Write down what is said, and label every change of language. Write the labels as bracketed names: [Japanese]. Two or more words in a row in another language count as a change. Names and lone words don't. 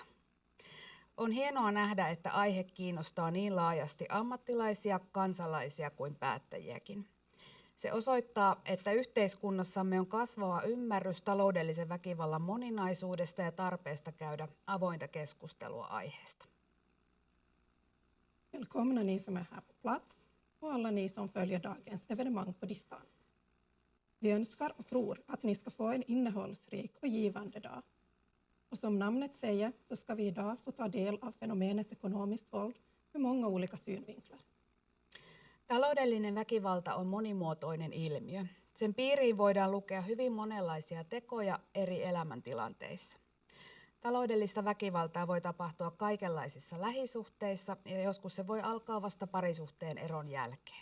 [Finnish] On hienoa nähdä, että aihe kiinnostaa niin laajasti ammattilaisia, kansalaisia kuin päättäjiäkin. Se osoittaa, että yhteiskunnassamme on kasvava ymmärrys taloudellisen väkivallan moninaisuudesta ja tarpeesta käydä avointa keskustelua aiheesta. [Swedish] Välkomna ni som är här på plats och alla ni som följer dagens evenemang på distans. Vi önskar och tror att ni ska få en innehållsrik och givande dag. Och som namnet säger så ska vi idag få ta del av fenomenet ekonomiskt våld med många olika synvinklar. [Finnish] Taloudellinen väkivalta on monimuotoinen ilmiö. Sen piiriin voidaan lukea hyvin monenlaisia tekoja eri elämäntilanteissa. Taloudellista väkivaltaa voi tapahtua kaikenlaisissa lähisuhteissa ja joskus se voi alkaa vasta parisuhteen eron jälkeen.